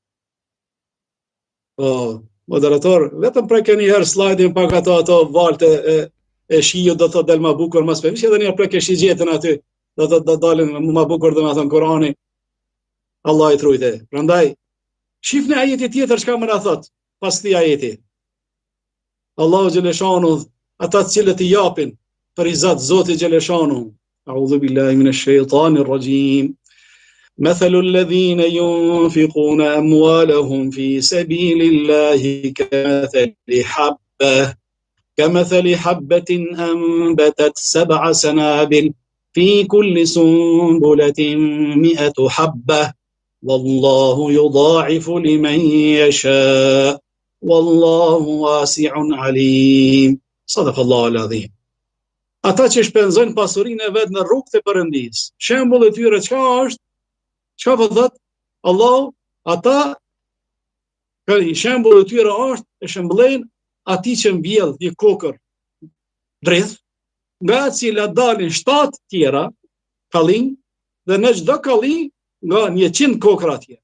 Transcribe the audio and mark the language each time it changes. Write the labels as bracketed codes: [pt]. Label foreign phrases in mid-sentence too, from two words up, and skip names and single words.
[sq] Po, moderator, vetëm preke një herë slajdin pak ato valte e shiju, do të del ma bukur mas përmish, edhe një preke shigjetën aty, do të dalin ma bukur dhe me thënë Korani, Allah i trujte. Prandaj, shifni ajeti tjetër çka më na thot, pas këtij ajeti. Allahu xheleshanu, ata cilët i japin për izat Zotit xheleshanu. [ar] أعوذ بالله من الشيطان الرجيم. مثل الذين ينفقون أموالهم في سبيل الله كمثل حبة أنبتت 7 سنابل في كل سنبلة 100 حبة والله يضاعف لمن يشاء والله واسع عليم. صدق الله العظيم. [sq] Ata që shpenzojnë pasurinë e vet në rrugët e Perëndisë. Shembulli i tyre çka është? Çka po thot? Allahu, ata shembulli i tyre është e shembullojnë atij që mbjell një kokër drith, nga cila dalin 7 tjera kallin, dhe në çdo kallin nga 100 kokra tjera.